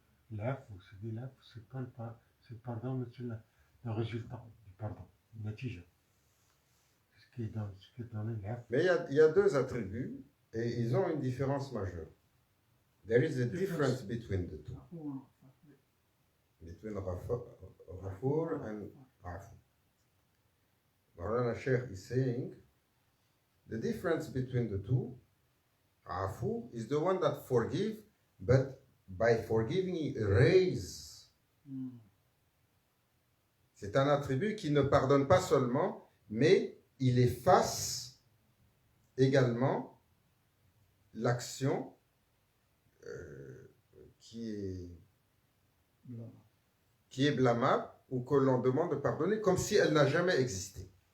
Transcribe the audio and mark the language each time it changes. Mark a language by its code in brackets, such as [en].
[fr] L'afou, c'est pas c'est le pardon, mais c'est le résultat du pardon, le natija. C'est ce qui est donné l'afou. Mais il y a deux attributs et ils ont une différence majeure. [en] There is a difference between the two. Between Ghafur and Afu. Maulana Sheikh is saying the difference between the two, Afu is the one that forgive, but by forgiving he erase [fr] C'est un attribut qui ne pardonne pas seulement, mais il efface également l'action qui est blâmable ou que l'on demande de pardonner comme si elle n'a jamais existé.